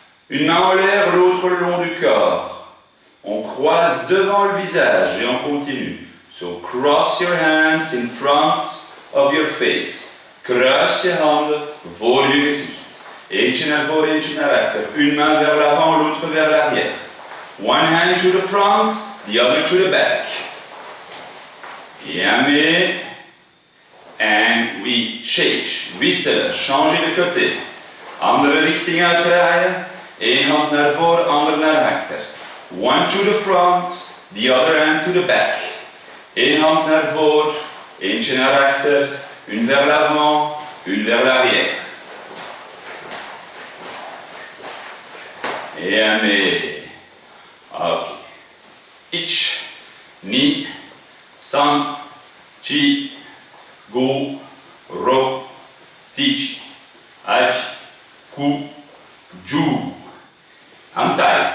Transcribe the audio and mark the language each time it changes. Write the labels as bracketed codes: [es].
[fr] Une main en l'air, l'autre le long du corps. On croise devant le visage et on continue. [en] So cross your hands in front of your face. [nl] Kruis je handen voor je gezicht. Eentje naar voor, eentje naar achter. [fr] Une main vers l'avant, l'autre vers l'arrière. [en] One hand to the front, the other to the back. [fr] Bien mis. [en] And we change. [fr] Wisselen, changer de côté. [nl] Andere richting uitdraaien. Eén hand naar voor, ander naar achter. [en] One to the front, the other hand to the back. [nl] Eén hand naar voor, eentje naar achter. [fr] Une vers l'avant, une vers l'arrière. Bien mis. [ja] Ok. Ich, ni, san, chi, go, ro, sichi, achi, ku, ju. Hantai.